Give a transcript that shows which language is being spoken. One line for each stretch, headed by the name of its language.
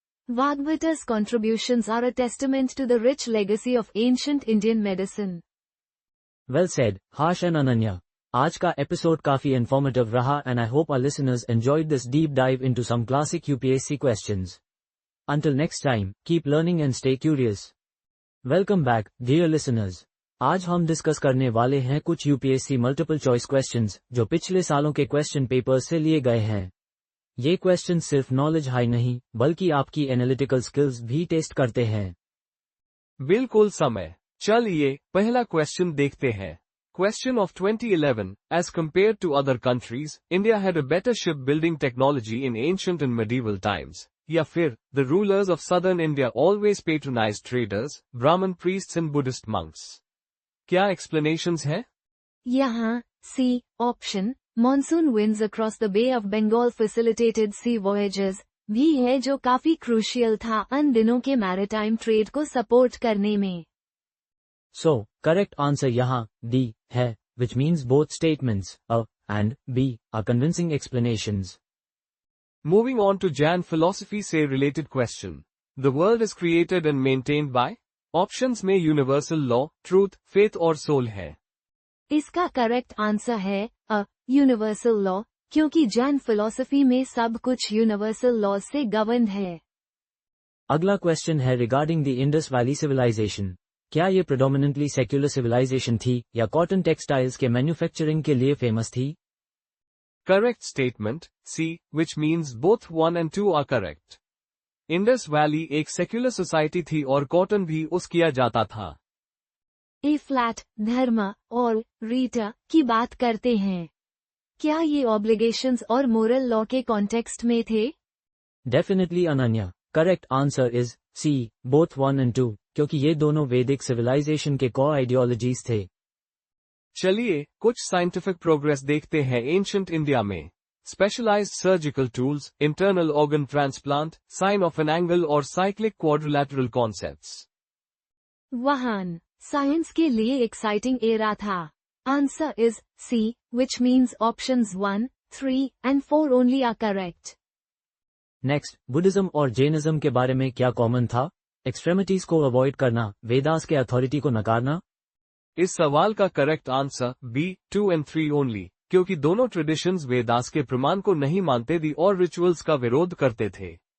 English: Vagbhata's contributions are a testament to the rich legacy of ancient Indian medicine. Well said, Harsh and Ananya.
Hindi: आज का episode काफी informative रहा
English: and I hope our listeners enjoyed this deep dive into some classic UPSC questions. Until next time, keep learning and stay curious. Welcome back, dear listeners.
Hindi: आज हम discuss करने वाले हैं कुछ यूपीएससी मल्टीपल चॉइस क्वेश्चंस जो पिछले सालों के क्वेश्चन पेपर्स से लिए गए हैं. ये क्वेश्चन सिर्फ नॉलेज हाई नहीं बल्कि आपकी एनालिटिकल स्किल्स भी टेस्ट करते हैं. बिल्कुल समय. चलिए पहला क्वेश्चन देखते हैं.
English: Question of 2011, as compared to other countries, India had a better shipbuilding technology in ancient and medieval times. या फिर, the rulers of southern India always patronized traders, Brahmin priests and Buddhist monks.
Hindi: क्या explanations है? यहाँ, C, option,
English: monsoon winds across the Bay of Bengal facilitated sea voyages,
Hindi: भी है जो काफी crucial था उन दिनों के maritime trade को support करने में.
English: So, correct answer यहाँ, D, है, which means both statements, A and B, are convincing explanations. Moving on to Jain philosophy से related question. The world is created and maintained by? Options में universal law, truth, faith और soul है.
Hindi: इसका correct answer है, A, universal law, क्योंकि Jain philosophy में सब कुछ universal laws से governed है.
English: अगला question है regarding the Indus Valley civilization.
Hindi: क्या ये predominantly secular civilization थी या cotton textiles के manufacturing के लिए famous थी?
English: Correct statement, C, which means both 1 and 2 are correct.
Hindi: Indus Valley एक secular society थी और cotton भी उस किया जाता था. A flat, धर्म और रीटा की बात करते हैं. क्या ये obligations और moral law के context में थे?
English: Definitely Ananya. Correct answer is C, both 1 and 2,
Hindi: क्योंकि ये दोनों वैदिक
English: civilization के core ideologies थे.
Hindi: चलिए, कुछ scientific progress देखते हैं ancient India में.
English: Specialized surgical tools, internal organ transplant, sign of an angle और cyclic quadrilateral concepts.
Hindi: वाहन, science के लिए exciting era था.
English: Answer is C, which means options 1, 3, and 4 only are correct.
Hindi: Next, Buddhism और Jainism के बारे में क्या common था? Extremities को avoid करना, वेदास के authority को नकारना? इस सवाल का correct answer B, 2 and 3 only, क्योंकि दोनों ट्रेडिशंस वेदास के प्रमाण को नहीं मानते थी और रिचुअल्स का विरोध करते थे.